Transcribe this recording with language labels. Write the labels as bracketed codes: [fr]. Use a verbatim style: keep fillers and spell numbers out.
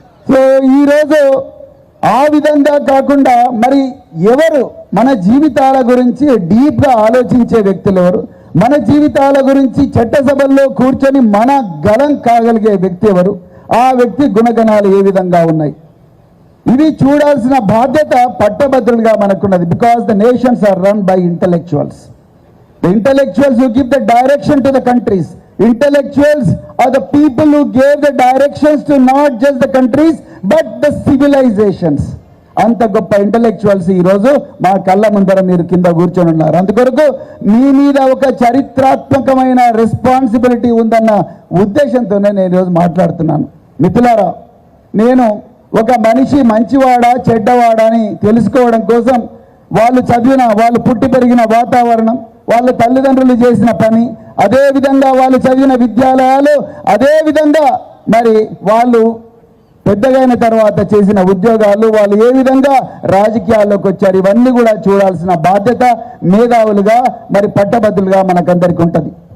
[te] So ఈరోజు ఆ విధంగా కాకుండా మరి ఎవరు మన జీవితాల గురించి డీప్గా ఆలోచించే వ్యక్తులు, ఎవరు మన జీవితాల గురించి చట్టసభల్లో కూర్చొని మన గలం కాగలిగే వ్యక్తి ఎవరు, ఆ వ్యక్తి గుణగణాలు ఏ విధంగా ఉన్నాయి, ఇవి చూడాల్సిన బాధ్యత పట్టభద్రులుగా మనకున్నది. [en] Because the nations are run by intellectuals. The intellectuals who give the direction to the countries. Intellectuals are the people who gave the directions to not just the countries but the civilizations. [te] అంత గొప్ప intellectuals ఈరోజు మా కళ్ళ ముందర మీరు కింద కూర్చొని ఉన్నారు. అందుకొరకు మీ మీద ఒక చరిత్రాత్మకమైన రెస్పాన్సిబిలిటీ ఉందన్న ఉద్దేశంతోనే నేను ఈరోజు మాట్లాడుతున్నాను. మిత్రులారా, నేను ఒక మనిషి మంచివాడా చెడ్డవాడా అని తెలుసుకోవడం కోసం వాళ్ళు చదివిన, వాళ్ళు పుట్టి పెరిగిన వాతావరణం, వాళ్ళ తల్లిదండ్రులు చేసిన పని, అదే విధంగా వాళ్ళు చదివిన విద్యాలయాలు, అదే విధంగా మరి వాళ్ళు పెద్దగైన తర్వాత చేసిన ఉద్యోగాలు, వాళ్ళు ఏ విధంగా రాజకీయాల్లోకి వచ్చారు, ఇవన్నీ కూడా చూడాల్సిన బాధ్యత మేధావులుగా మరి పట్టభద్రులుగా మనకందరికీ ఉంటుంది.